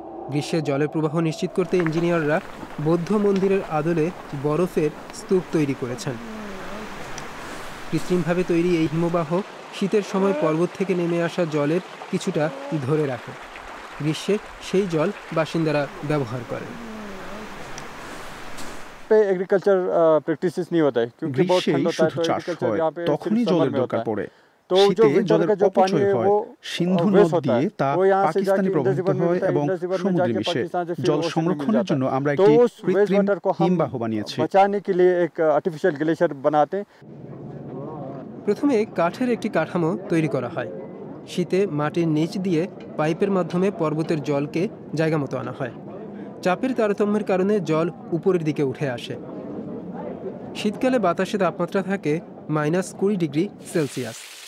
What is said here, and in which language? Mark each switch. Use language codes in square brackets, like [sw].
[bn] গ্রীষ্মের জলের প্রবাহ নিশ্চিত করতে ইঞ্জিনিয়াররা বৌদ্ধ মন্দিরের আদলে বরফের স্তূপ তৈরি করেছেন। কৃত্রিমভাবে তৈরি এই হিমবাহ শীতের সময় পর্বত থেকে নেমে আসা জলের কিছুটা ধরে রাখে। গ্রীষ্মে সেই জল বাসিন্দারা ব্যবহার করেন। [hi] एग्रीकल्चर प्रैक्टिसेस नहीं होता है क्योंकि बहुत ठंड होता है, तो एग्रीकल्चर यहाँ पे [bn] তখনই জলের দরকার পড়ে। [hi] तो जो विंटर का जो पानी है वो [bn] সিন্ধু নদ দিয়ে তা পাকিস্তানে প্রবাহিত হয় এবং সমুদ্রে মিশে। জল সংরক্ষণের জন্য আমরা একটি কৃত্রিম হিমবাহ বানিয়েছি। [hi] बचाने के लिए एक आर्टिफिशियल ग्लेशियर बनाते। [bn] প্রথমে কাঠের একটি কাঠামো তৈরি করা হয়। শীতে মাটির নিচ দিয়ে পাইপের মাধ্যমে পর্বতের জলকে জায়গা মতো আনা হয়। চাপের তারতম্যের কারণে জল উপরের দিকে উঠে আসে। শীতকালে বাতাসে তাপমাত্রা থাকে -20 ডিগ্রি সেলসিয়াস।